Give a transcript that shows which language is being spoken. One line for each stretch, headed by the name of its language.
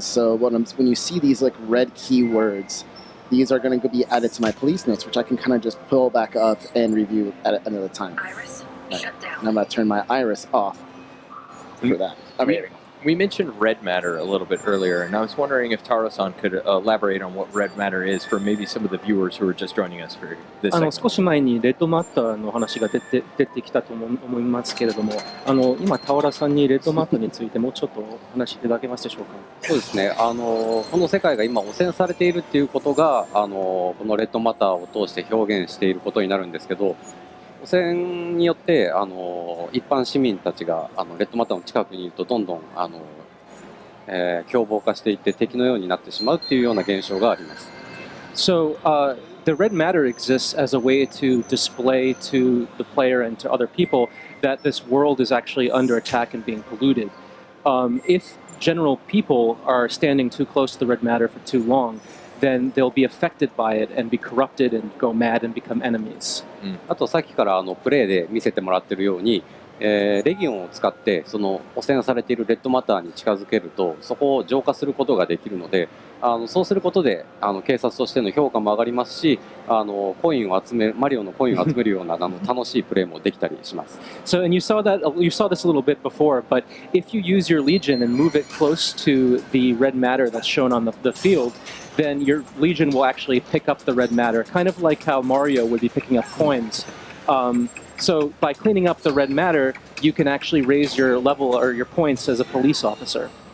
English: So when you see these like red keywords, these are going to be added to my police notes, which I can kind of just pull back up and review at another time. Iris, shut down. And I'm going to turn my iris off. for that. I mean, we mentioned red matter a little bit earlier, and I was wondering if Taro-san could elaborate on what red matter is for maybe some of the viewers who are just joining us for this segment.
Japanese: 少し前にレッドマッターの話が出てきたと思いますけれども、今、田原さんにレッドマッターについてもうちょっとお話しいただけますでしょうか。そうですね、この世界が今汚染されているっていうことがこのレッドマターを通して表現していることになるんですけど、汚染によって一般市民たちがレッドマターの近くにいるとどんどん凶暴化していって敵のようになってしまうっていうような現象があります。
English: So, the red matter exists as a way to display to the player and to other people that this world is actually under attack and being polluted. If general people are standing too close to the red matter for too long, then they'll be affected by it and be corrupted and go mad and become enemies.
Japanese: あとさっきからプレイで見せてもらってるように、レギオンを使ってその汚染されているレッドマターに近づけるとそこを浄化することができるので、そうすることで警察としての評価も上がりますし、マリオのコインを集めるような楽しいプレイもできたりします。
English: So, and you saw this a little bit before, but if you use your Legion and move it close to the red matter that's shown on the field, then your Legion will actually pick up the red matter, kind of like how Mario would be picking up coins. So by cleaning up the red matter, you can actually raise your level or your points as a police officer.